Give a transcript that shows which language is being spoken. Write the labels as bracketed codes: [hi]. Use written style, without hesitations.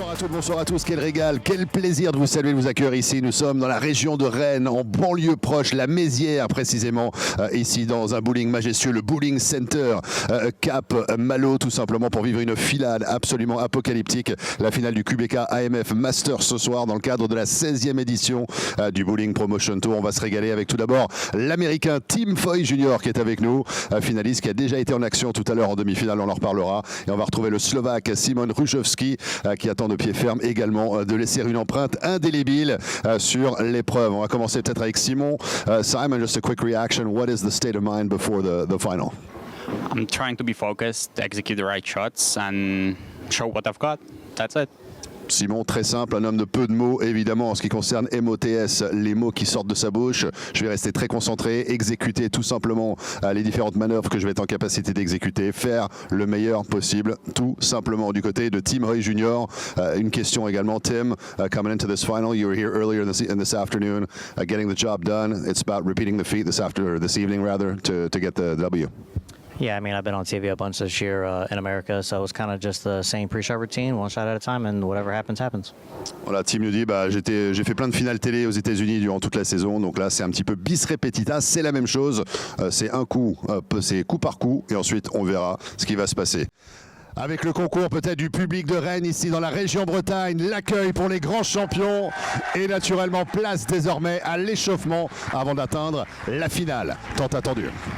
[fr] Bonsoir à tous, quel régal, quel plaisir de vous saluer, de vous accueillir ici. Nous sommes dans la région de Rennes, en banlieue proche, la Mézières précisément, ici dans un bowling majestueux, le Bowling Center Cap Malo, tout simplement pour vivre une finale absolument apocalyptique, la finale du Kubica AMF Masters ce soir dans le cadre de la 16e édition du Bowling Promotion Tour. On va se régaler avec tout d'abord l'Américain Tim Foy Jr. qui est avec nous, finaliste qui a déjà été en action tout à l'heure en demi-finale, on en reparlera. Et on va retrouver le Slovaque Simon Hrušovský qui attend de pied ferme également de laisser une empreinte indélébile sur l'épreuve. On va commencer peut-être avec Simon. [en] Simon, just a quick reaction. What is the state of mind before the final? I'm trying to be focused, execute the right shots and show what I've got. That's it. [fr] Simon, très simple, un homme de peu de mots, évidemment en ce qui concerne MOTS, les mots qui sortent de sa bouche. Je vais rester très concentré, exécuter tout simplement les différentes manœuvres que je vais être en capacité d'exécuter, faire le meilleur possible, tout simplement. Du côté de Tim Foy Jr., une question également. [en] Tim, coming into this final, you were here earlier in this afternoon, getting the job done. It's about repeating the feat this evening to get the W. Yeah, I mean, I've been on TV a bunch this year in America, so it's kind of just the same pre-shot routine, one shot at a time, and whatever happens, happens. [fr] Voilà, Tim nous dit, j'ai fait plein de finales télé aux États-Unis durant toute la saison, donc là c'est un petit peu bis repetita, c'est la même chose, c'est un coup, c'est coup par coup, et ensuite on verra ce qui va se passer. Avec le concours peut-être du public de Rennes ici dans la région Bretagne, l'accueil pour les grands champions et naturellement place désormais à l'échauffement avant d'atteindre la finale tant attendue.